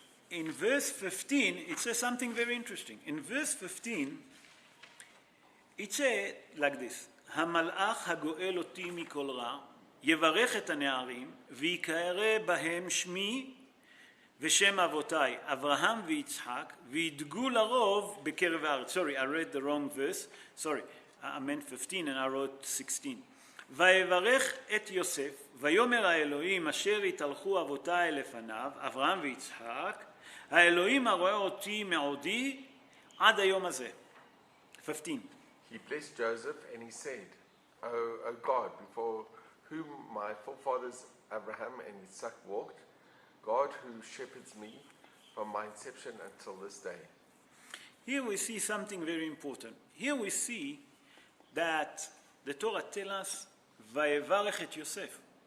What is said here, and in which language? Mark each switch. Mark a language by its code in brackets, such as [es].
[en] In verse 15, it says something very interesting. In verse 15, it says like this, [he] המלאך הגואל אותי מכל רע, יברך את הנערים, ויקרא בהם שמי ושם אבותיי, אברהם ויצחק, וידגו לרוב בקרב הארץ. [en] Sorry, I read the wrong verse. Sorry, I meant 15 and I wrote 16. [he] ויברך את יוסף, ויאמר האלוהים אשר התהלכו אבותיי לפניו, אברהם ויצחק, האלוהים הרואה אותי מעודי עד היום הזה. [en] 15. He blessed Joseph and he said, O God, before whom my forefathers Abraham and Isaac walked, God who shepherds me from my inception until this day. Here we see something very important. Here we see that the Torah tells us, [he] Vayevarech et Yosef.